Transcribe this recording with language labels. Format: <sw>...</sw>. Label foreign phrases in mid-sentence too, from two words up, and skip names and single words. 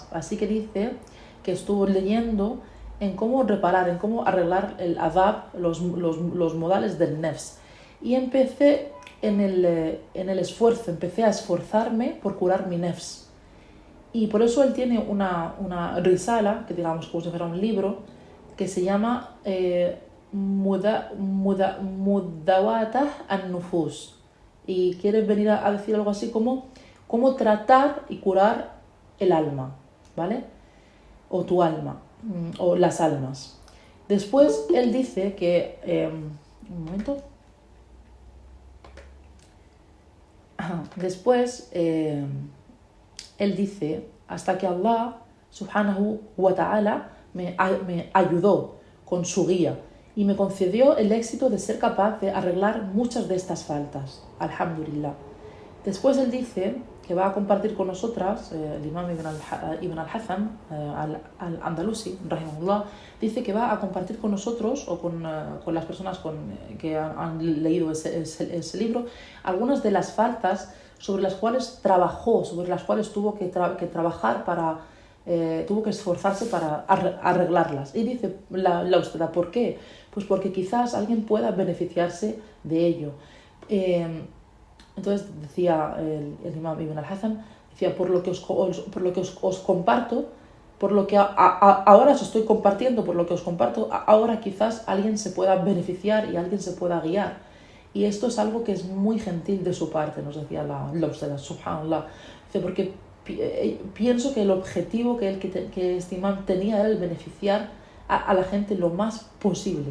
<es>Así que dice que estuvo leyendo en cómo reparar, en cómo arreglar el adab, los modales del nefs. Y empecé en el esfuerzo, empecé a esforzarme por curar mi nefs. Y por eso él tiene una risala, que digamos como si fuera un libro, que se llama Mudawatah an-Nufus. Y quiere venir a decir algo así como cómo tratar y curar el alma, ¿vale? O tu alma, o las almas. Después él dice que... un momento. Después él dice, hasta que Allah</es> <ar>سبحانه وتعالى</ar> <es>me ayudó con su guía y me concedió el éxito de ser capaz de arreglar muchas de estas faltas. Alhamdulillah. Después él dice que va a compartir con nosotras, el imam Ibn al-Hatham al-Andalusi, rahimahullah, dice que va a compartir con nosotros o con las personas que han leído ese libro algunas de las faltas sobre las cuales trabajó, sobre las cuales tuvo que trabajar tuvo que esforzarse para arreglarlas. Y dice la usted, ¿por qué? Pues porque quizás alguien pueda beneficiarse de ello. Entonces decía el imam Ibn al-Hatham, decía, por lo que os comparto, por lo que ahora os estoy compartiendo, por lo que os comparto, ahora quizás alguien se pueda beneficiar y alguien se pueda guiar. Y esto es algo que es muy gentil de su parte, nos decía la usted, subhanallah. Dice, porque pienso que el objetivo que este imam tenía era el beneficiar a la gente lo más posible.</es>